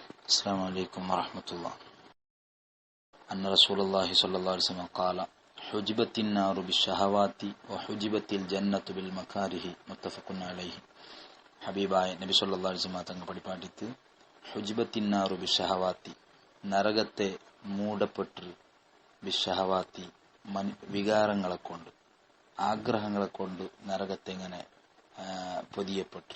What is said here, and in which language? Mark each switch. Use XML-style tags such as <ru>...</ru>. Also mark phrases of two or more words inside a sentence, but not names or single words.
<ar>السلام عليكم ورحمة الله. أن رسول الله صلى الله عليه وسلم قال حجبت النار بالشهوات وحجبت الجنة بالمكاره متفق عليه.</ar> <ml>ഹബീബായ നബി</ml> <ar>صلى الله عليه وسلم</ar> <ml>തങ്ങൾ പഠിപ്പാട്ടിത്ത്</ml> <ar>حجبت النار بالشهوات,</ar> <ml>നരകത്തെ മൂടപ്പെട്ട്, ബിഷഹവാത്തി വികാരങ്ങളെ കൊണ്ട്, ആഗ്രഹങ്ങളെ കൊണ്ട് നരകത്തെ ഇങ്ങനെ പൊതിയപ്പെട്ടു.</ml>